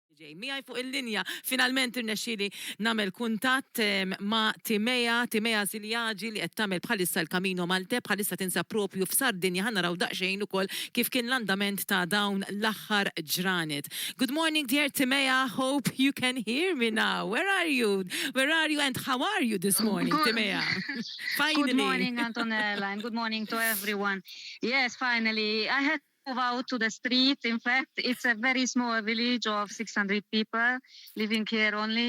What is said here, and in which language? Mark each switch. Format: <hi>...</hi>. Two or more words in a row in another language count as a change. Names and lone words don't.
<mt>ġej. Miegħi fuq il-linja finalment irnexxieli nagħmel kuntatt ma' Timea Szilagyi li qed tagħmel bħalissa l-Camino Maltés, bħalissa tinsab propju f'Sardinja. Ħa naraw daqsxejn ukoll kif kien l-andament ta' dawn l-aħħar ġranet.</mt> <en>Good morning, dear Timea. Hope you can hear me now. Where are you? And how are you this morning, Timea? Finally. Good morning, Antonella, and good morning to everyone. Yes, finally. I had to move out to the street. In fact, it's a very small village of 600 people living here only.</en>